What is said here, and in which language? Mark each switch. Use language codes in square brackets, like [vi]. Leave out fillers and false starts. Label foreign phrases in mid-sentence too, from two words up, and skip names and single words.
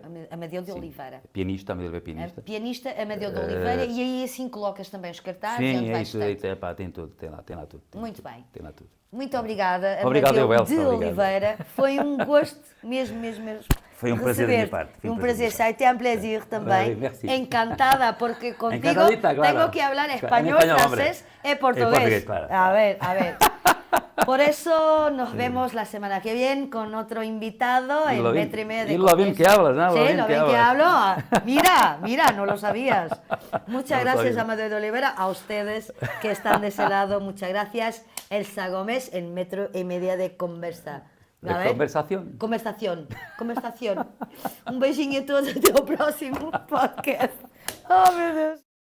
[pt] Amadeu de Oliveira. Pianista, Amadeu é pianista. Pianista Amadeu de Oliveira e aí assim colocas também os cartazes. Sim, onde é vais isso. estar. Tem tudo, tem lá tudo. Muito bem. Tem lá tudo. Muito obrigada, Obrigado, Amadeu Elsa, de obrigado. Oliveira. Foi um gosto mesmo. Foi um prazer da minha receber-te. parte. [es] Un placer, [fr] ça a été un plaisir también. Merci. [es] Encantada, porque contigo Encantadita, claro. tengo que hablar español, En español, francés y portugués. portugués, claro. A ver. Por eso nos vemos la semana que viene con otro invitado en Metro y Medio de Y lo bien que hablas, ¿no? Sí, lo bien que hablo. Mira, no lo sabías. Muchas No lo gracias, sabía. Amadeo de Oliveira, a ustedes que están de ese lado. Muchas gracias. Elsa Gómez en Metro y Media de Conversa. De conversación. Conversación. [pt] Um beijinho a todos, até o próximo podcast. Oh, meu Deus.